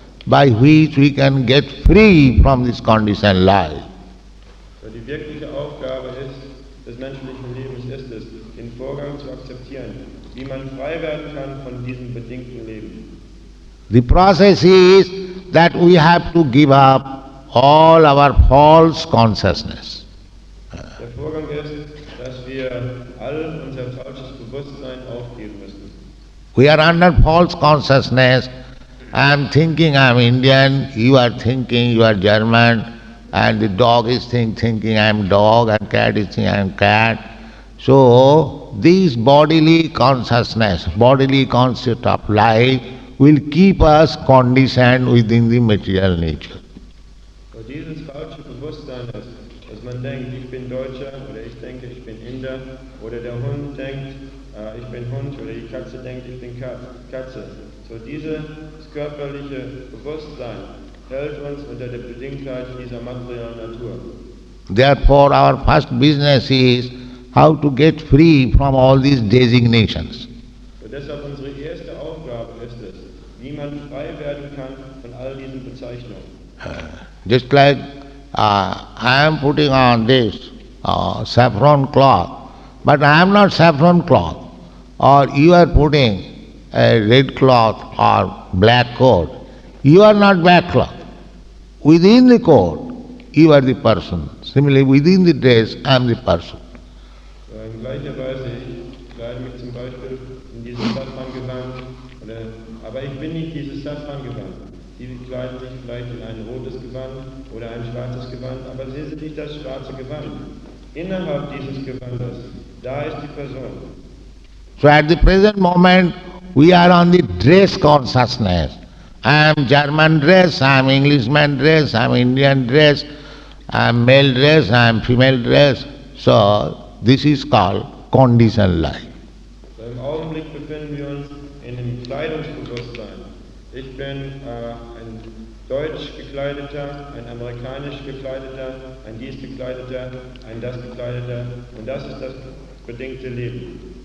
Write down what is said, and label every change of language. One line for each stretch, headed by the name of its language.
English: by which we can get free from this conditioned life.
German: So die wirkliche Aufgabe des menschlichen Lebens ist es, den Vorgang zu akzeptieren, wie man frei werden kann von diesem bedingten Leben.
English: The process is that we have to give up all our false consciousness.
German: Der Vorgang ist, dass wir all unser falsches Bewusstsein aufgeben müssen.
English: We are under false consciousness. I am thinking I am Indian, you are thinking you are German, and the dog is thinking I am dog, and cat is thinking I am cat. So, this bodily consciousness, bodily concept of life will keep us conditioned within the material nature.
German: So dieses falsche Bewusstsein ist, dass man denkt, ich bin Deutscher, oder ich denke, ich bin Inder, oder der Hund denkt, ich bin Hund, oder die Katze denkt, ich bin Katze. So dieses körperliche Bewusstsein hält uns unter der Bedingtheit dieser materiellen Natur.
English: Therefore, our first business is how to get free from all these designations.
German: So deshalb unsere erste Aufgabe ist es, wie man frei werden kann von all diesen Bezeichnungen.
English: Just like I am putting on this saffron cloth, but I am not saffron cloth, or you are putting a red cloth or black coat. You are not black cloth. Within the coat, you are the person. Similarly, within the dress, I am the person.
German: So in gleicher Weise, ich kleide mich zum Beispiel in dieses Saffrangewand, aber ich bin nicht dieses Saffrangewand. Sie kleiden sich vielleicht in ein rotes Gewand oder ein schwarzes Gewand, aber sie sind nicht das schwarze Gewand. Innerhalb dieses Gewandes, da ist die Person.
English: So at the present moment, we are on the dress consciousness. I am German dress, I am Englishman dress, I am Indian dress, I am male dress, I am female dress. So this is called conditioned life.
German: So im Augenblick befinden wir uns in dem Kleidungsbewusstsein. Ich bin ein deutsch gekleideter, ein amerikanisch gekleideter, ein dies gekleideter, ein das gekleideter, und das ist das bedingte Leben.